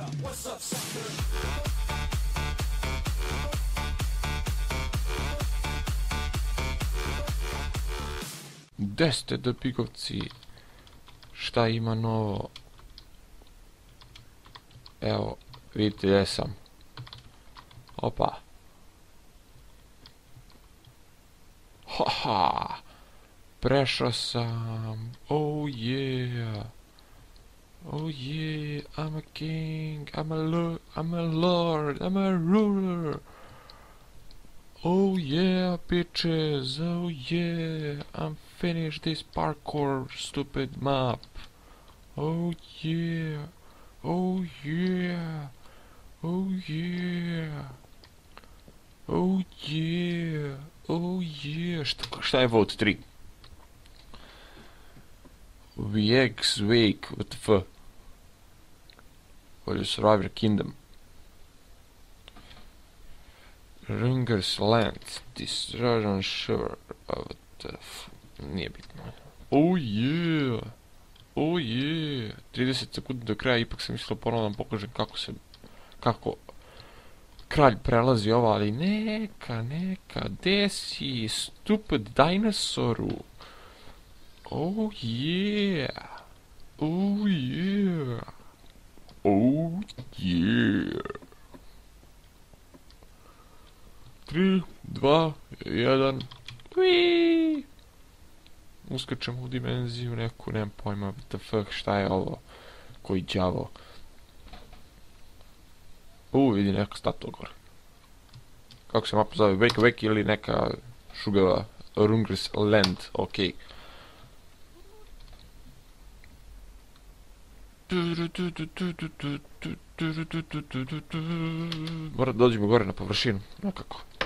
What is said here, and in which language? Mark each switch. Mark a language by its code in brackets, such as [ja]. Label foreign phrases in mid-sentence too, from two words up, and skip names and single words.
[sr] Gde ste dobigovci? Šta ima novo? Evo, vidite gdje sam. Opa. Haha. Prešao sam. [en] Oh yeah. Oh yeah. I'm a king. I'm a lord. I'm a ruler. Oh yeah, bitches. Oh yeah. I'm finished this parkour stupid map. Oh yeah. Oh yeah. Oh yeah. Oh yeah. Oh yeah. [sr] Šta je vote 3? Wake, [en] what the fuck? Or Survivor Kingdom. Ringer's Land. Destruction Shore. What the fuck? [sr] Nije bitno. [en] Oh yeah. Oh yeah. [sr] 30 sekundi do kraja, ipak sam mislio ponovno vam pokažem kako kralj prelazi ovo, ali neka, gdje si, stupid dinosauru? [en] Oh yeah. Oh yeah. Oh yeah. 3, 2, 1. [sr] Uiii. Uskačemo u dimenziju neku, nemam pojma, [en] what the fuck, [sr] šta je ovo? Koji đavo? Vidi neka statua gore. Kako se mapa zove? Wake ili neka šugava Ringer's Land, okej. Moram da dođemo gore na površinu, nekako.